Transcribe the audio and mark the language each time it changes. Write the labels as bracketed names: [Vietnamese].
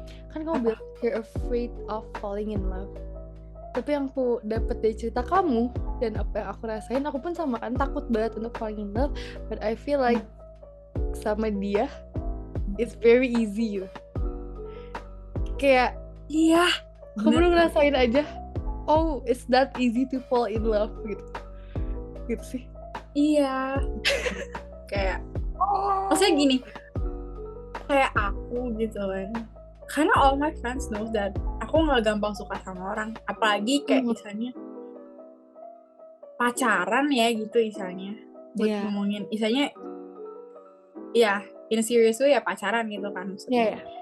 [Indonesian] Kan kamu bilang [English] you're afraid of falling in love. [Indonesian] Tapi yang aku dapet dari cerita kamu dan apa yang aku rasain, aku pun sama kan, takut banget untuk [English] falling in love. But I feel like [Indonesian] sama dia [English] it's very easy [Indonesian] gitu. Kayak iya, kamu ngerasain aja, [English] oh it's that easy to fall in love [Indonesian] gitu sih. Iya. Kayak maksudnya gini, kayak aku gitu kan, karena [English] all my friends know that [Indonesian] aku nggak gampang suka sama orang, apalagi kayak misalnya pacaran ya gitu misalnya, buat ngomongin misalnya ya [English] in a serious way [Indonesian] ya pacaran gitu kan maksudnya.